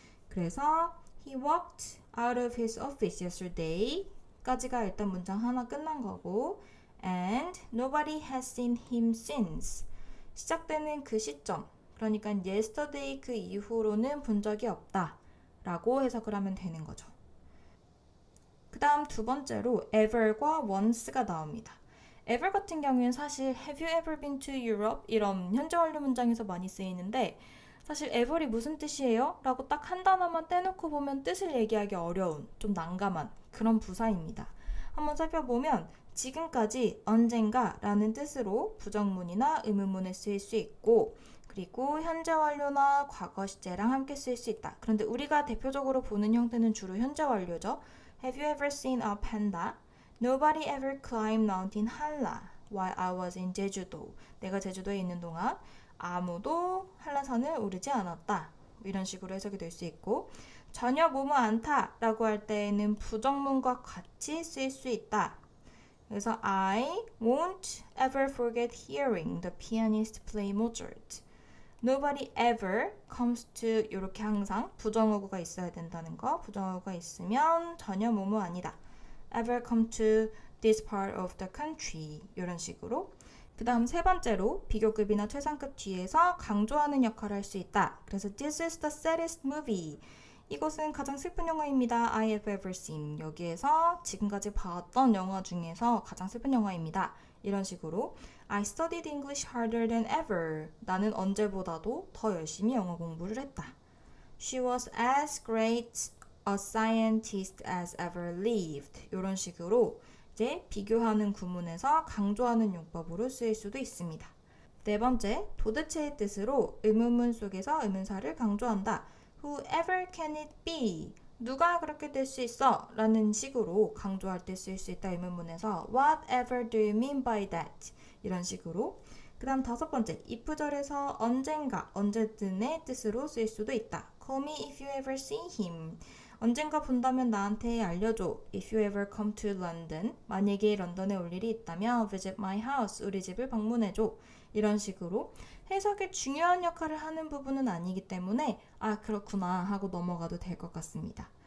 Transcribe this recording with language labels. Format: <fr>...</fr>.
<ko>그래서</ko> <en>he walked out of his office yesterday</en> <ko>까지가 일단 문장 하나 끝난 거고</ko> <en>and nobody has seen him since</en> <ko>시작되는 그 시점 그러니까 yesterday 그 이후로는 본 적이 없다 라고 해석을 하면 되는 거죠. 그 다음 두 번째로 ever과 once가 나옵니다. ever 같은 경우에는 사실</ko> <en>have you ever been to Europe?</en> <ko>이런 현재 완료 문장에서 많이 쓰이는데 사실 ever이 무슨 뜻이에요? 라고 딱 한 단어만 떼놓고 보면 뜻을 얘기하기 어려운 좀 난감한 그런 부사입니다. 한번 살펴보면 지금까지 언젠가 라는 뜻으로 부정문이나 의문문에 쓰일 수 있고 그리고 현재 완료나 과거 시제랑 함께 쓰일 수 있다. 그런데 우리가 대표적으로 보는 형태는 주로 현재 완료죠.</ko> <en>Have you ever seen a panda? Nobody ever climbed Mountain Halla while I was in 제주도.</en> <ko>내가 제주도에 있는 동안 아무도 한라산을 오르지 않았다. 이런 식으로 해석이 될 수 있고 전혀 뭐뭐 않다 라고 할 때에는 부정문과 같이 쓰일 수 있다.</ko> <en>그래서 I won't ever forget hearing the pianist play Mozart. Nobody ever comes to</en> <ko>이렇게 항상 부정어구가 있어야 된다는 거. 부정어구가 있으면 전혀 뭐뭐 아니다.</ko> <en>Ever come to this part of the country</en> <ko>이런 식으로. 그 다음 세 번째로 비교급이나 최상급 뒤에서 강조하는 역할을 할 수 있다.</ko> <en>그래서 This is the saddest movie.</en> <ko>이것은 가장 슬픈 영화입니다.</ko> <en>I have ever seen.</en> <ko>여기에서 지금까지 봤던 영화 중에서 가장 슬픈 영화입니다. 이런 식으로</ko> <en>I studied English harder than ever.</en> <ko>나는 언제보다도 더 열심히 영어 공부를 했다.</ko> <en>She was as great a scientist as ever lived.</en> <ko>이런 식으로 이제 비교하는 구문에서 강조하는 용법으로 쓰일 수도 있습니다. 네 번째, 도대체의 뜻으로 의문문 속에서 의문사를 강조한다.</ko> <en>Whoever can it be?</en> <ko>누가 그렇게 될 수 있어? 라는 식으로 강조할 때 쓸 수 있다. 의문문에서</ko> <en>Whatever do you mean by that?</en> <ko>이런 식으로. 그 다음 다섯 번째, if절에서 언젠가, 언제든의 뜻으로 쓸 수도 있다.</ko> <en>Call me if you ever see him.</en> <ko>언젠가 본다면 나한테 알려줘.</ko> <en>If you ever come to London.</en> <ko>만약에 런던에 올 일이 있다면</ko> <en>visit my house.</en> <ko>우리 집을 방문해줘. 이런 식으로 해석에 중요한 역할을 하는 부분은 아니기 때문에 아 그렇구나 하고 넘어가도 될 것 같습니다.</ko>